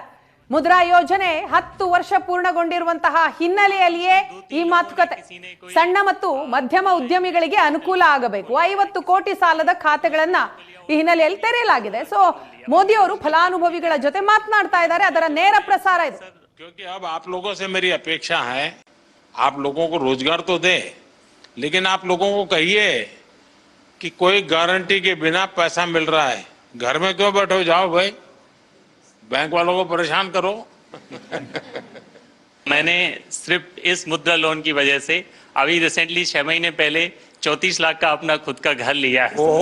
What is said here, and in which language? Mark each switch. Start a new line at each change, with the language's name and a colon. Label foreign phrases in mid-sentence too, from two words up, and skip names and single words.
Kannada: ಮುದ್ರಾ ಯೋಜನೆ 10 ವರ್ಷ ಪೂರ್ಣಗೊಂಡಿರುವಂತಹ ಹಿನ್ನೆಲೆಯಲ್ಲಿಯೇ ಈ ಮಾತುಕತೆ. ಸಣ್ಣ ಮತ್ತು ಮಧ್ಯಮ ಉದ್ಯಮಿಗಳಿಗೆ ಅನುಕೂಲ ಆಗಬೇಕು. 50 ಕೋಟಿ ಸಾಲದ ಖಾತೆಗಳನ್ನ ಈ ಹಿನ್ನೆಲೆಯಲ್ಲಿ ತೆರೆಯಲಾಗಿದೆ. ಸೊ ಮೋದಿ ಅವರು ಫಲಾನುಭವಿಗಳ ಜೊತೆ ಮಾತನಾಡ್ತಾ ಇದ್ದಾರೆ. ಅದರ ನೇರ ಪ್ರಸಾರ ಇದೆ.
Hindi: क्योंकि अब आप लोगों से मेरी अपेक्षा है, आप लोगों को रोजगार तो दे, लेकिन आप लोगों को कहिए कि कोई गारंटी के बिना पैसा मिल रहा है, घर में क्यों बैठो, जाओ भाई, बैंक वालों को परेशान करो। मैंने सिर्फ इस मुद्रा लोन की वजह से अभी रिसेंटली 6 महीने पहले 34 लाख का अपना खुद का घर लिया है।